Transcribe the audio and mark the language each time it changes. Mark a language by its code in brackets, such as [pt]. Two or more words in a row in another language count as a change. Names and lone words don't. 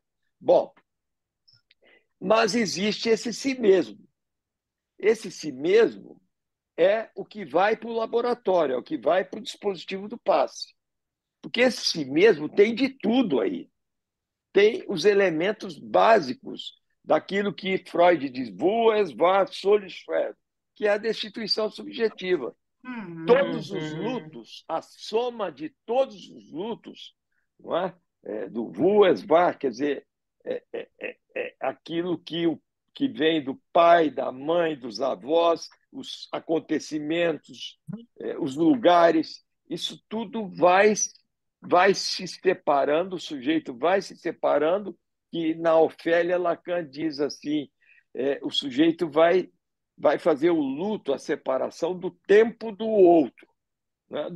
[pt] Bom, mas existe esse si mesmo. Esse si mesmo é o que vai para o laboratório, é o que vai para o dispositivo do passe. Porque esse si mesmo tem de tudo aí. Tem os elementos básicos daquilo que Freud diz, [de] wo es war, soll ich werden, [pt] que é a destituição subjetiva. Todos os uhum, lutos, a soma de todos os lutos, não é? [de] Do wo es war, [pt] quer dizer, aquilo que vem do pai, da mãe, dos avós, os acontecimentos, os lugares, isso tudo vai se separando, o sujeito vai se separando, que na Ofélia Lacan diz assim, o sujeito vai fazer o luto, a separação do tempo do outro, né?